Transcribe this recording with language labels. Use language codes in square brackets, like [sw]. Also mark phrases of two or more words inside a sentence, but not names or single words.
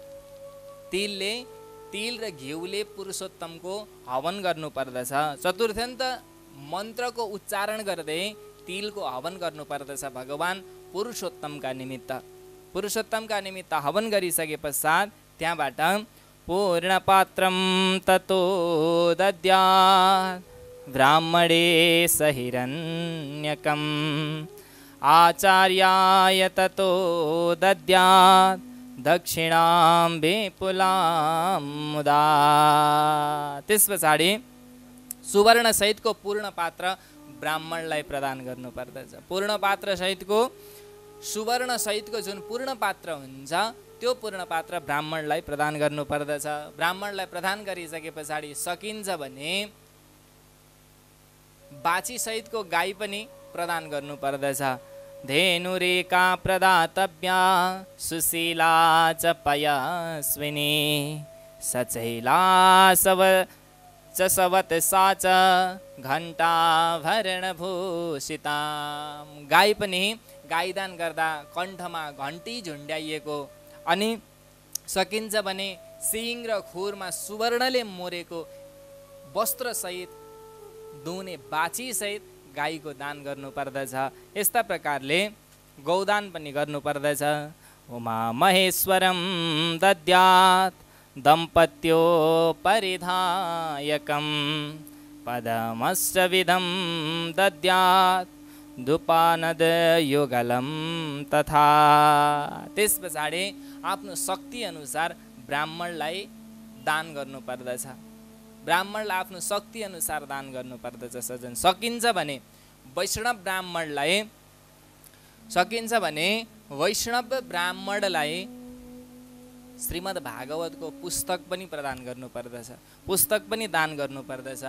[ne] तिल र घिउले पुरुषोत्तमको हवन गर्नुपर्दछ। चतुर्थ्यन्त मन्त्रको उच्चारण गर्दै तिलको हवन गर्नुपर्दछ भगवान पुरुषोत्तमका निमित्त हवन गरिसके पश्चात त्यहाँबाट [sa] पूर्णपात्रं ततो दद्यात् ब्राह्मणे सहिरण्यकम् आचार्याय ततो दद्यात् दक्षिणां विपुलां मुदा। [ne] त्यस पछाडि सुवर्ण सहितको पूर्ण पात्र ब्राह्मणलाई प्रदान गर्नुपर्दछ। पूर्ण पात्र सहितको सुवर्ण सहितको जुन पूर्ण पात्र हुन्छ त्यो पूर्ण पात्र ब्राह्मणलाई प्रदान गर्नुपर्दछ। ब्राह्मणलाई प्रदान गरिसके पछाडि सकिन्छ भने बाछी सहितको गाई पनि प्रदान गर्नुपर्दछ। [sa] धेनुरेका प्रदातव्या सुशीला च पयस्विनी सचैला च सवत सा च घण्टाभरणभूषिता। [ne] गाई पनि गाईदान गर्दा कण्ठमा घण्टी झुन्ड्याइएको अनि सकिन्छ भने सिङ र खुरमा सुवर्णले मोरेको वस्त्रसहित दुने बाछीसहित गाईको दान गर्नुपर्दछ। यस्ता प्रकारले गौदान पनि गर्नुपर्दछ। [sa] उमा महेश्वरं दद्यात् दम्पत्यो परिधायकं पदमश्चविधं दद्यात् धूपानदयुगलं तथा। [ne] त्यस पछाडि आफ्नो शक्ति अनुसार ब्राह्मणलाई दान गर्नुपर्दछ। ब्राह्मणलाई आफ्नो शक्ति अनुसार दान गर्नुपर्दछ सजन। सकिन्छ भने वैष्णव ब्राह्मणलाई श्रीमद् भागवतको पुस्तक पनि प्रदान गर्नुपर्दछ, पुस्तक पनि दान गर्नुपर्दछ।